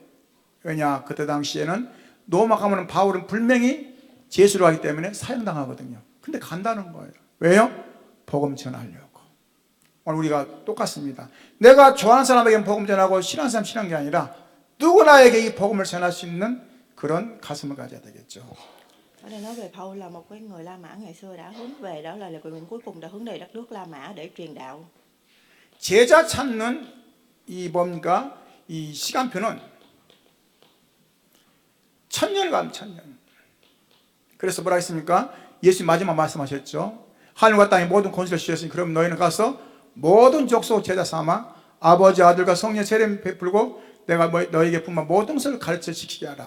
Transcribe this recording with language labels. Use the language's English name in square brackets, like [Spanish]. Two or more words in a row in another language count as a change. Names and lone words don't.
[Korean] 왜냐, 그때 당시에는 노마 가면 바울은 분명히 제수를 하기 때문에 사형당하거든요. 근데 간다는 거예요. 왜요? 복음 전하려고. 오늘 우리가 똑같습니다. 내가 좋아하는 사람에게 복음 전하고 싫어하는 사람 싫어하는 게 아니라 누구나에게 이 복음을 전할 수 있는 그런 가슴을 가져야 되겠죠. [Vietnamese] Ở đây nói về Paul là một cái người La Mã ngày xưa đã hướng về, đó là người cuối cùng đã hướng về đất nước La Mã để truyền đạo. [Korean] 제자 찾는 이 뭡니까? 이 시간표는 1000년을 가면 1000년. 그래서 뭐라 했습니까? 예수님 마지막 말씀하셨죠. 하늘과 땅의 모든 권세를 주셨으니 그럼 너희는 가서 모든 족속 제자 삼아 아버지 아들과 성령 세례 베풀고 내가 너희에게 분만 모든 것을 가르쳐 지키게 하라.